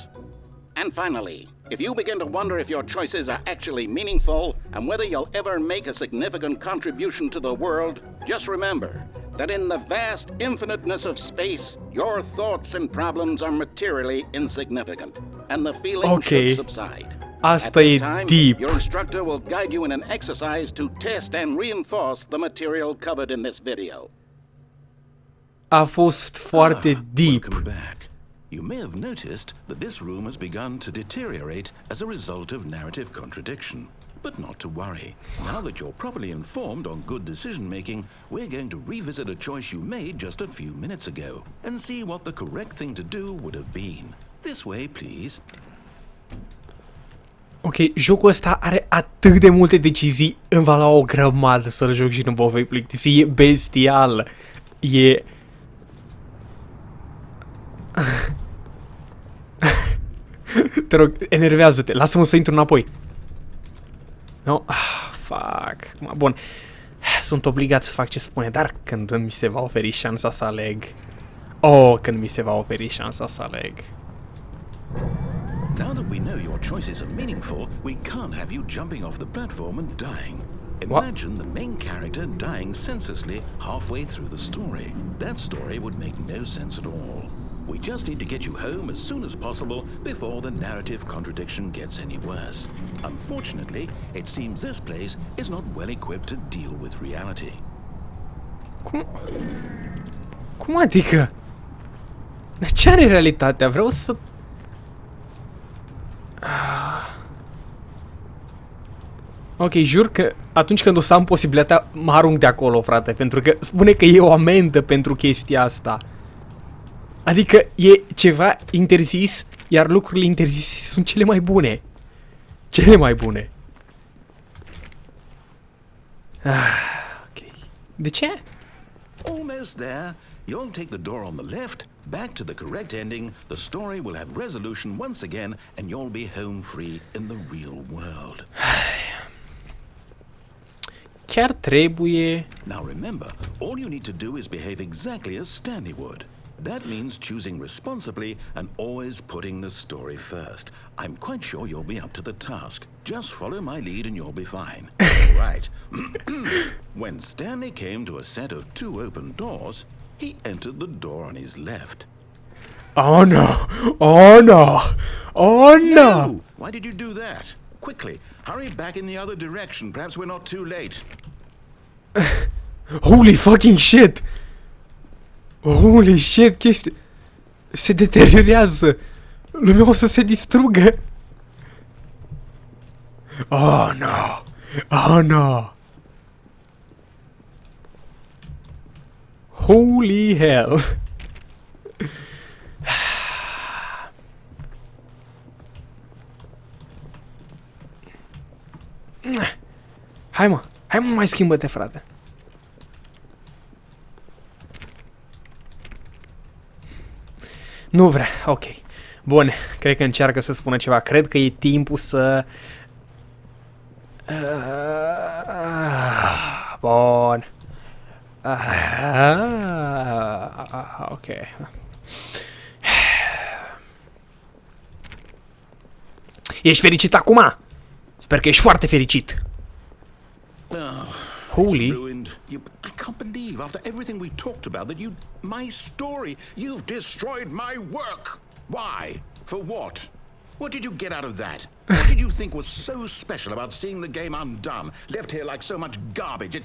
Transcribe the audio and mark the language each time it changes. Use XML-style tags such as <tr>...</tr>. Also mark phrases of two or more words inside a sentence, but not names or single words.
<en>And finally, if you begin to wonder if your choices are actually meaningful and whether you'll ever make a significant contribution to the world, just remember that in the vast infiniteness of space, your thoughts and problems are materially insignificant, and the feeling should subside.</en> <ro>Asta</ro> <en>At this</en> <ro>e</ro> <en>time,</en> <ro>deep.</ro> <en>your instructor will guide you in an exercise to test and reinforce the material covered in this video.</en> <ro>A fost foarte deep.</ro> <en>Welcome back. You may have noticed that this room has begun to deteriorate as a result of narrative contradiction. But not to worry. Now that you're properly informed on good decision-making, we're going to revisit a choice you made just a few minutes ago and see what the correct thing to do would have been. This way, please.</en> <ro>Ok, jocul ăsta are atât de multe decizii, îmi va lua o grămadă să-l joc și nu vă voi plictisi. E bestial. E... Te rog, enervează-te. Lasă-mă să intru înapoi.</ro> <en>No? Ah, fuck. Bun.</en> <ro>Sunt obligat să fac ce spune, dar când mi se va oferi șansa să aleg... Oh, când mi se va oferi șansa să aleg.</ro> <en>Now that we know your choices are meaningful, we can't have you jumping off the platform and dying. Imagine the main character dying senselessly halfway through the story. That story would make no sense at all. We just need to get you home as soon as possible before the narrative contradiction gets any worse. Unfortunately, it seems this place is not well equipped to deal with reality.</en> <ro>Cum adică? Dar ce are realitatea? Vreau să... Ok, jur că atunci când o să am posibilitatea, mă arunc de acolo, frate, pentru că spune că e o amendă pentru chestia asta. Adică e ceva interzis, iar lucrurile interzise sunt cele mai bune. Cele mai bune. Ok. De ce?</ro> <en>Almost there. You'll take the door on the left, back to the correct ending, the story will have resolution once again, and you'll be home free in the real world.</en> <ro>Chiar trebuie...</ro> <en>Now remember, all you need to do is behave exactly as Stanley would. That means choosing responsibly and always putting the story first. I'm quite sure you'll be up to the task. Just follow my lead and you'll be fine. All right. When Stanley came to a set of 2 open doors, he entered the door on his left. Oh no! Oh no! Oh no! No! Why did you do that? Quickly, hurry back in the other direction. Perhaps we're not too late. Holy fucking shit! Holy shit,</en> <ro>chestia... Se deteriorează! Lumea o să se distrugă!</ro> <en>Oh no! Oh no! Holy hell!</en> <ro>Hai mă! Hai mă, mai schimbă-te, frate! Nu vrea, ok. Bun, cred că încearcă să spună ceva. Cred că e timpul să... Bun. Ok. Ești fericit acum? Sper că ești foarte fericit.</ro> <en>Holy. I can't believe after everything we talked about that my story, you've destroyed my work. Why? For what? What did you get out of that? What did you think was so special about seeing the game undone, left here like so much garbage?</en>